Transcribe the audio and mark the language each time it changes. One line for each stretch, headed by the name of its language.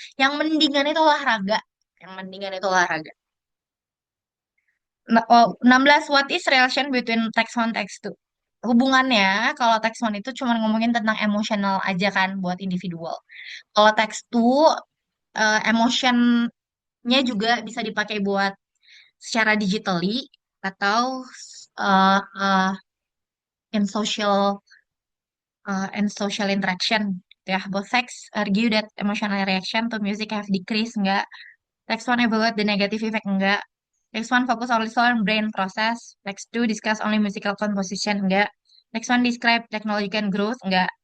Indonesian: Yang mendingan itu olahraga. Yang mendingan itu olahraga. 16.
English: What is relation between text one text two?
Indonesian: Hubungannya kalau text one itu cuma ngomongin tentang emosional aja kan buat individual. Kalau text two emotionnya juga bisa dipakai buat secara digitally atau uh, uh,
English: in social. and social interaction. Ya, both facts argue that emotional reaction to music have decreased,
Indonesian: enggak.
English: Text one evaluate the negative effect,
Indonesian: enggak.
English: Text one focus only on brain process. Text two discuss only musical composition,
Indonesian: enggak.
English: Text one describe technological growth, enggak.